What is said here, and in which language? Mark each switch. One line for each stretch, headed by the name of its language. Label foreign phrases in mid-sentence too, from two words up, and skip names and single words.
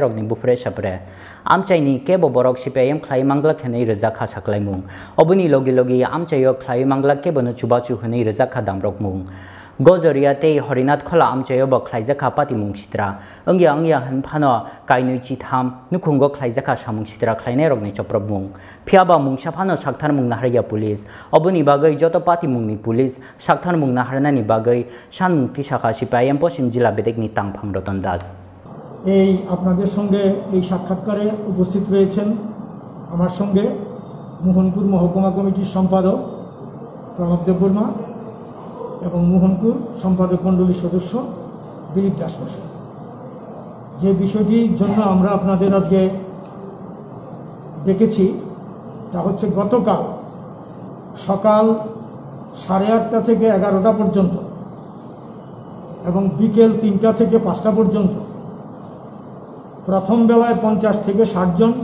Kok Borok: rogni bufre sapre Amchaini kebo borok CPIM khlai mangla khenei rojaka saklaimung obuni logi amchayo khlai mangla kebono chubachu honei rojaka damrokmung Gozoria te Horinath khola amchayo bo khlaijaka patimung sitra angya hanphano kainui chitham nukhungo khlaijaka samung sitra khlainai rogni choprobmung phiaba mungsa phano sakthar mung naharya police obuni bagai joto patimung ni police sakthar mung naharnani bagai sanmukti shakha CPIM
Bangla: পশ্চিম জেলা
Kok Borok: bedekni tangphang Roton Das
Bangla: এই আপনাদের সঙ্গে এই সাক্ষাৎকারে উপস্থিত রয়েছেন আমার সঙ্গে মোহনপুর মহকুমা কমিটির সম্পাদক প্রণব দেববর্মা এবং মোহনপুর সম্পাদক মণ্ডলীর সদস্য দিলীপ দাস মশাই যে বিষয়টির জন্য আমরা আপনাদের আজকে ডেকেছি তা হচ্ছে গতকাল সকাল 8:30 থেকে 11টা পর্যন্ত এবং বিকেল 3টা থেকে 5টা পর্যন্ত প্রথম বেলায় 50 থেকে 60 জন